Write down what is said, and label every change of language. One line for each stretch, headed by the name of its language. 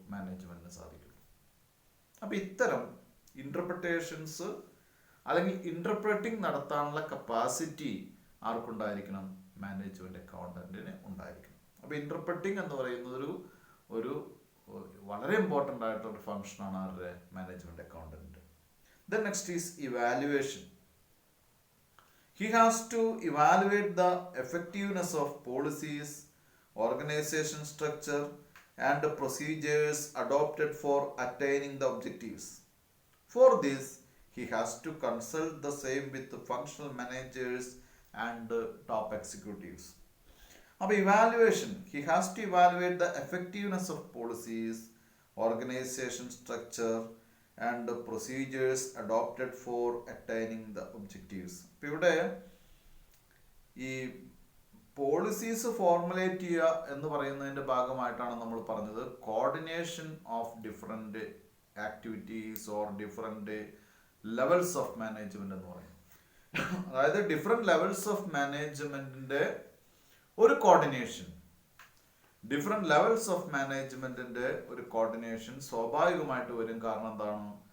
Malayalam: മാനേജ്മെന്റിന് സാധിക്കുള്ളൂ. അപ്പൊ ഇത്തരം ഇന്റർപ്രിട്ടേഷൻസ് അല്ലെങ്കിൽ ഇന്റർപ്രറ്റിംഗ് നടത്താനുള്ള കപ്പാസിറ്റി ആർക്കുണ്ടായിരിക്കണം? മാനേജ്മെന്റ് അക്കൗണ്ടന്റിന് ഉണ്ടായിരിക്കണം. അപ്പൊ ഇന്റർപ്രറ്റിംഗ് എന്ന് പറയുന്നത് ഒരു വളരെ ഇമ്പോർട്ടൻ്റ് ആയിട്ടൊരു ഫംഗ്ഷനാണ് ആരുടെ?
English: Management accountant. Then next is evaluation. He has to evaluate the effectiveness of policies, organization structure, and the procedures adopted for attaining the objectives. For this, he has to consult the same with the functional managers and top executives. Now, evaluation. He has to evaluate the effectiveness of policies, organization structure, and the procedures adopted for attaining the objectives.
Malayalam: ഇപ്പോൾ ഇവിടെ ഈ policies formulate ചെയ്യുക എന്ന് പറയുന്നതിന്റെ ഭാഗമായിട്ടാണ് നമ്മൾ പറഞ്ഞത്
English: coordination of different activities or different levels of management
Malayalam: എന്ന് പറയും. അതായത് ഡിഫറെന്റ് ലെവൽസ് ഓഫ് മാനേജ്മെന്റിന്റെ ഒരു കോർഡിനേഷൻ, ഡിഫറെന്റ് ലെവൽസ് ഓഫ് മാനേജ്മെന്റിന്റെ ഒരു കോർഡിനേഷൻ സ്വാഭാവികമായിട്ട് വരും. കാരണം എന്താണ്?